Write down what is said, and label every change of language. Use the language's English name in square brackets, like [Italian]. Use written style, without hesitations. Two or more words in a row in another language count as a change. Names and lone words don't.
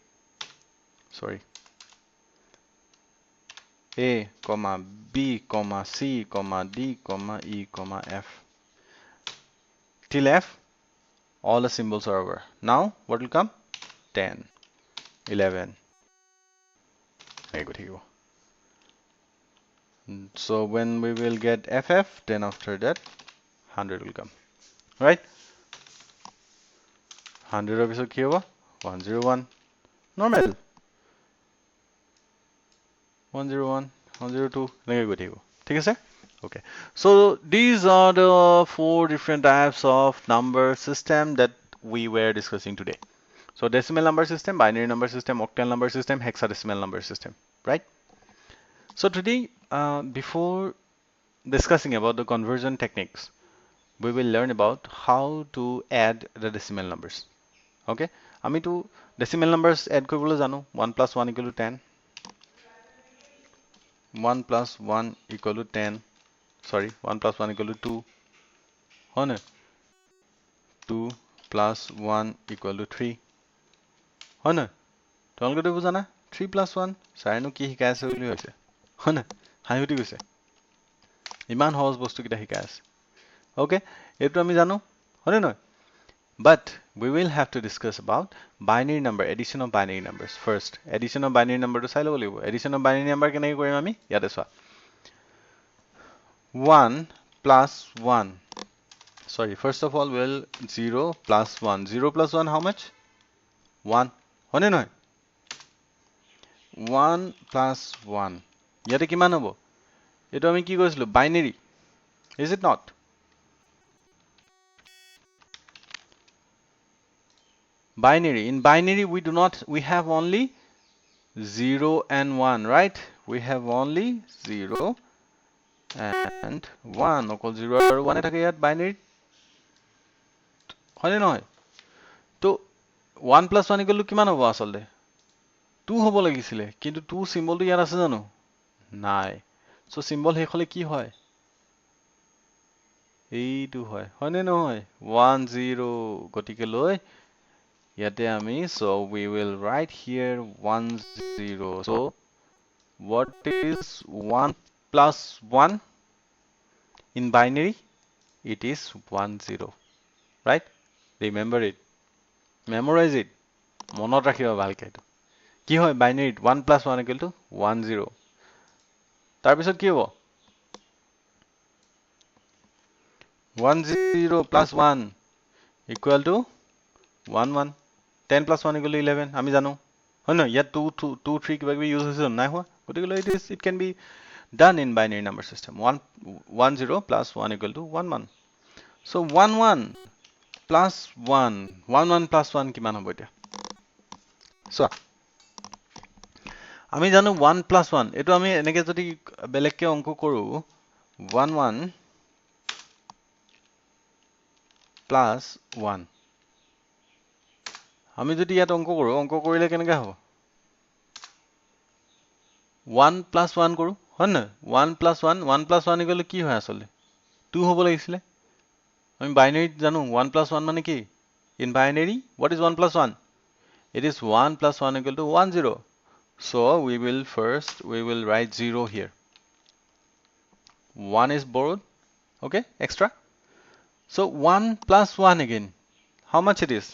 [English] comma b comma c comma d comma e comma f till f all the symbols are over now what will come 10 11 so when we will get ff then after that 100 will come right [Assamese] 100 ৰ পিছত কি হ'ব 101 normal 101 102 এনেকৈ গৈ থাকিব ঠিক আছে [English] okay so these are the 4 different types of number system that we were discussing today so decimal number system binary number system octal number system hexadecimal number system right so today before discussing about the conversion techniques we will learn about how to add the decimal numbers okay আমিতো decimal numbers add [Assamese] কৰিবলৈ জানো [English] 1 plus 1 equal to 10 1 plus 1 equal to 10 sorry 1 plus 1 equal to 2 [Assamese] হয় নে [English] 2 plus 1 equal to [Assamese] 3 হয় নে তোমালোকে বুজা না 3 plus 1 চাইনো কি শিকাই আছে বুলি হৈছে হয় নে হাঁহিউঠি গৈছে ইমান সহজ বস্তু কিটা শিকাই আছে okay এইটো আমি জানো হয় নে নহয় [English] but we will have to discuss about binary number [Assamese] addition of binary numbers first [English] addition of binary number [Assamese] to চাই ল'ব লাগিব addition of binary number কেনেকৈ কৰিম আমি ইয়াতে চোৱা [English] 1 plus 1 sorry first of all we'll 0 plus 1 0 plus 1 how much 1 [Assamese] হয়নে নহয় [English] 1 plus 1 [Assamese] ইয়াতে কিমান হ'ব এইটো আমি কি কৈছিলো বাইনাৰী [English] is it not Binary. In binary, we have only 0 and 1, right? We have only 0 and 1. [Assamese] অকল 0 আৰু 1 থাকে ইয়াত binary. হয়নে নহয়? তো 1 plus 1 [English] equal to [Assamese] কিমান হ'ব আসলে? 2 হ'ব লাগিছিলে, কিন্তু 2 চিম্বলটো ইয়াত আছে জানো? নাই। [English] so symbol [Assamese] শেষ হলে কি হয়? এইটো হয়। হয়নে নহয়? 1 0 গতিকে লৈ ইয়াতে আমি, [English] so we will write here 1 0. So what is 1 plus 1 in binary? It is 1 0, right? Remember it, memorize it, [Assamese] মনত ৰাখিবা ভালকে। কি হয় বাইনাৰীত? 1 plus 1 [English] equal to [Assamese] 1 0. তাৰপিছত কি হ'ব? 1 0 plus 1 [English] equal to [Assamese] 1 1. [English] 10 plus 1 equal to 11. [Assamese] আমি জানো হয় নহয়? ইয়াত 2 3 কিবা কিবি ইউজ হৈছে নাই হোৱা? [English] গতিকে it can be done in binary number system. 1 0 plus 1 equal to 1 1. So 1 1 plus 1 1 1 plus 1 [Assamese] কিমান হ'ব এতিয়া? চোৱা, আমি জানো 1 plus 1, এইটো আমি এনেকে যদি বেলেগকে অংক কৰো, 1 1 plus 1, আমি যদি ইয়াত অংক কৰো, অংক কৰিলে কেনেকৈ হ'ব? 1 plus 1 কৰো, হয় নহয়? 1 plus 1 plus 1 [English] equal to [Assamese] কি হয় আসলে? 2 হ'ব লাগিছিলে। আমি বাইনাৰীত জানো 1 plus 1 মানে কি? [English] In binary, what is 1 plus 1? It is 1 plus 1 equal to 1 0. So we will write 0 here. 1 is borrowed, okay, extra. So 1 plus 1 again, how much it is?